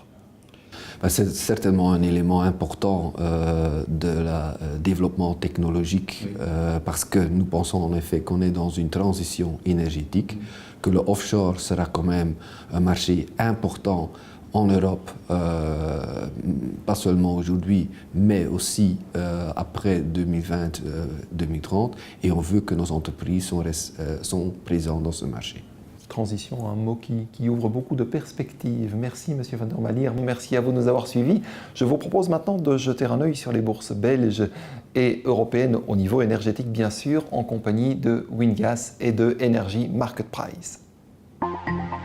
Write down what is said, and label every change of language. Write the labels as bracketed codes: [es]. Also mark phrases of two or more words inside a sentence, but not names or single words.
[fr] C'est certainement un élément important de développement technologique parce que nous pensons en effet qu'on est dans une transition énergétique, que le offshore sera quand même un marché important en Europe, pas seulement aujourd'hui, mais aussi après 2020-2030, et on veut que nos entreprises sont présentes dans ce marché. Transition, un mot qui ouvre beaucoup de perspectives. Merci Monsieur van der Maliere, merci à vous de nous avoir suivis. Je vous propose maintenant de jeter un œil sur les bourses belges et européennes au niveau énergétique, bien sûr, en compagnie de Wingas et de Energy Market Price.